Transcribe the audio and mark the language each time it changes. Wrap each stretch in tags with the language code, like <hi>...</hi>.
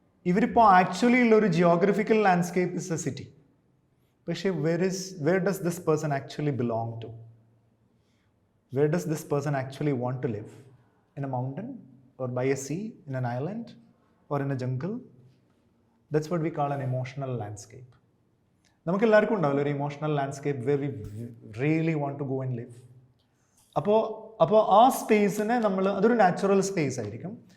<ml>ഇവരിപ്പോൾ ആക്ച്വലി ഉള്ള ഒരു geographical landscape</ml> <en>Is a city. പക്ഷേ where does this person actually belong to? Where does this person actually want to live? In a mountain, or by a sea, in an island, or in a jungle? That's what we call an emotional landscape.</en> <ml>നമുക്ക് എല്ലാവർക്കും ഉണ്ടാവില്ല ഒരു emotional landscape</ml> <en>where we really want to go and live.</en> <ml>അപ്പോൾ ആ സ്പേസിനെ നമ്മൾ, അതൊരു natural space ആയിരിക്കും.</ml>